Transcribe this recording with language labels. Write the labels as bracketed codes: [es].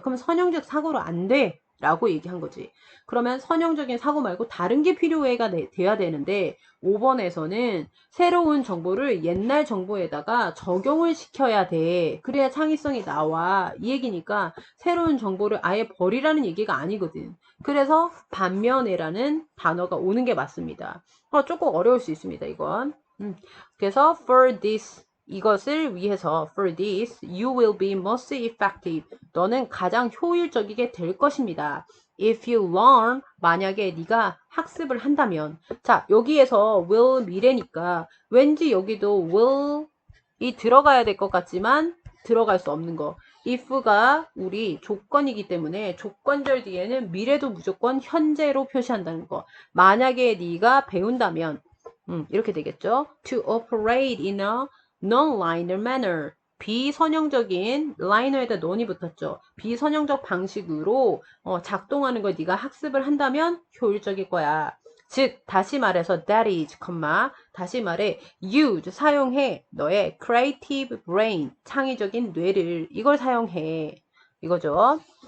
[ko] 그럼 선형적 사고로 안 돼. 라고 얘기한 거지. 그러면 선형적인 사고 말고 다른 게 필요해가 돼야 되는데 5번에서는 새로운 정보를 옛날 정보에다가 적용을 시켜야 돼. 그래야 창의성이 나와. 이 얘기니까 새로운 정보를 아예 버리라는 얘기가 아니거든. 그래서 반면에라는 단어가 오는 게 맞습니다. 조금 어려울 수 있습니다, 이건. 그래서 [en] for this, [ko] 이것을 위해서 [en] for this, you will be most effective. [ko] 너는 가장 효율적이게 될 것입니다. [en] If you learn, [ko] 만약에 네가 학습을 한다면. 자, 여기에서 will 미래니까 왠지 여기도 will이 들어가야 될 것 같지만 들어갈 수 없는 거. if가 우리 조건이기 때문에 조건절 뒤에는 미래도 무조건 현재로 표시한다는 거. 만약에 네가 배운다면 이렇게 되겠죠. [en] To operate in a non-linear manner. [ko] 비선형적인 라이너에다 non이 붙었죠. 비선형적 방식으로 작동하는 걸 네가 학습을 한다면 효율적일 거야. 즉 다시 말해서 [en] that is, [ko] 다시 말해 use, 사용해 너의 [en] creative brain, [ko] 창의적인 뇌를 이걸 사용해 이거죠.